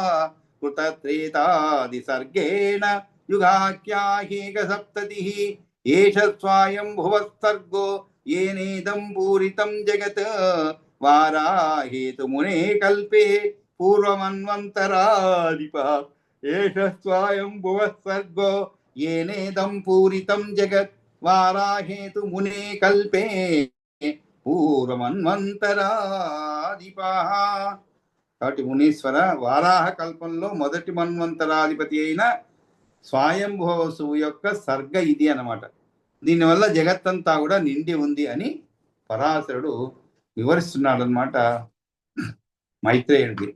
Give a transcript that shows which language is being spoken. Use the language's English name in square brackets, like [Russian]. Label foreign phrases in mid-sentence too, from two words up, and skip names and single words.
[Sanskrit] कृतत्रेतादिसर्गेण युगाख्याहेकसप्ततिः एष स्वायम्भुवः येनेदं पूरितं जगत् वाराहेतुमुने कल्पे पूर्वमन्वन्तराधिपः एष स्वायम्भुवः येनेदं पूरितं जगत् वाराहेतुमुने कल्पे పూర్వమన్వంతరాధిపః. [Telugu] కాబట్టి మునీశ్వర వారాహ కల్పంలో మొదటి మన్వంతరాధిపతి అయిన స్వయంభువసువు యొక్క సర్గ ఇది అన్నమాట. దీనివల్ల జగత్తంతా కూడా నిండి ఉంది అని పరాశరుడు వివరిస్తున్నాడు అనమాట మైత్రేయుడికి.